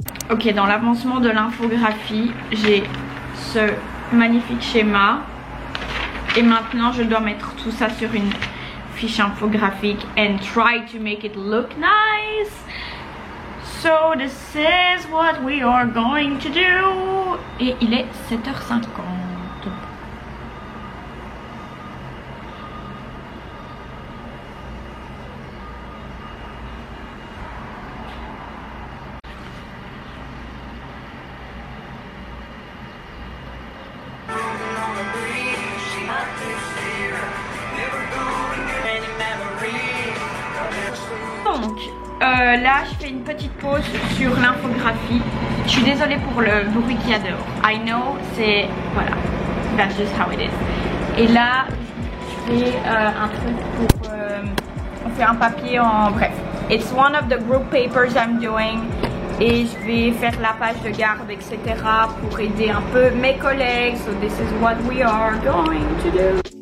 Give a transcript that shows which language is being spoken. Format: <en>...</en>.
<fr>Ok, dans l'avancement de l'infographie, j'ai ce magnifique schéma. Et maintenant, je dois mettre tout ça sur une fiche infographique</fr> <en>and try to make it look nice. So this is what we are going to do.</en> <fr>Et il est 7h50. Donc là je fais une petite pause sur l'infographie. Je suis désolée pour le bruit qu'il y a dehors.</fr> <en>I know,</en> <fr>c'est... voilà,</fr> <en>that's just how it is.</en> <fr>Et là je fais un truc pour on fait un papier en bref.</fr> <en>It's one of the group papers I'm doing.</en> <fr>Et je vais faire la page de garde, etc. pour aider un peu mes collègues.</fr> <en>So this is what we are going to do.</en>